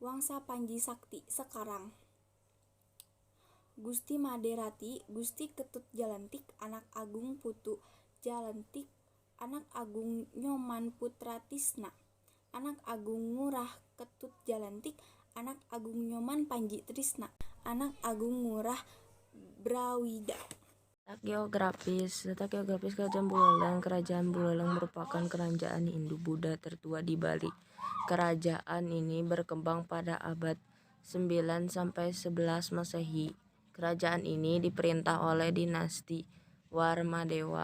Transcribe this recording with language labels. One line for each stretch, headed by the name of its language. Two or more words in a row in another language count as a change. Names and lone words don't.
Indonesian: Wangsa Panji Sakti sekarang. Gusti Maderati, Gusti Ketut Jalantik, anak Agung Putu Jalantik, anak Agung Nyoman Putra Tisna, anak Agung Ngurah Ketut Jalantik, anak Agung Nyoman Panji Trisna, anak Agung Ngurah Brawida. Letak geografis Kerajaan Buleleng. Kerajaan Buleleng merupakan kerajaan Hindu-Buddha tertua di Bali. Kerajaan ini berkembang pada abad 9 sampai 11 Masehi. Kerajaan ini diperintah oleh dinasti Warmadewa.